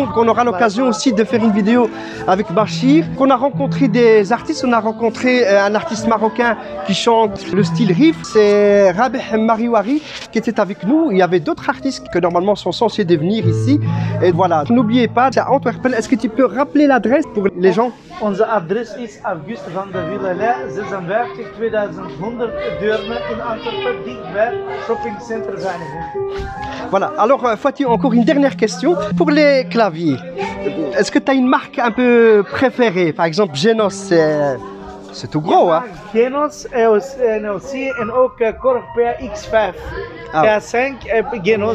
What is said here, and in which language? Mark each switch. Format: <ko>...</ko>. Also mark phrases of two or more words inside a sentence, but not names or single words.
<fr>On aura l'occasion aussi de faire une vidéo avec Bachir. On a rencontré des artistes, on a rencontré un artiste marocain qui chante le style riff, c'est Rabeh Mariouari qui était avec nous. Il y avait d'autres artistes que normalement sont censés devenir ici. Et voilà, n'oubliez pas, c'est à Antwerpen. Est-ce que tu peux rappeler l'adresse pour les gens?</fr> <nl>Onze adres is Auguste van de Villalais, 56 2100 Deurne in Antwerpen, dichtbij shoppingcenter Veinigem.</nl> <fr>Voilà, alors Fouati, encore une dernière question. Pour les claviers, est-ce que tu as une marque un peu préférée? Par exemple, Genos, c'est tout gros, hein?</fr> <nl>Genos en aussi en ook Korg PA-X5. K5 Genos.</nl>